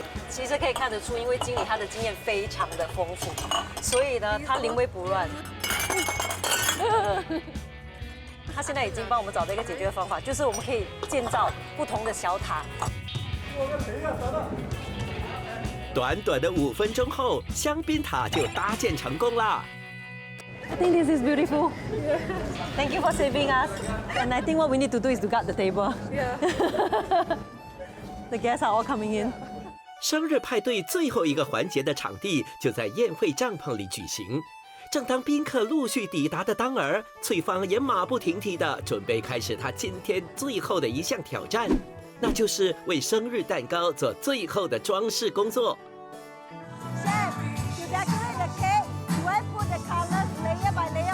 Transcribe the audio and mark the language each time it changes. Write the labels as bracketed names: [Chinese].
[Chinese] 其实可以看得出，因为经理他的经验非常的丰富，所以呢，他临危不乱。他现在已经帮我们找到一个解决方法，就是我们可以建造不同的小塔。短短的5分钟后，香槟塔就搭建成功啦。 [English] I think this is beautiful. Thank you for saving us. And I think what we need to do is to guard the table. Yeah. The guests are all coming in. [Chinese] 生日派对最后一个环节的场地就在宴会帐篷里举行。正当宾客陆续抵达的当儿，翠芳也马不停蹄地准备开始她今天最后的一项挑战，那就是为生日蛋糕做最后的装饰工作。 [English] Chef, to decorate the cake, do I put the colors layer by layer?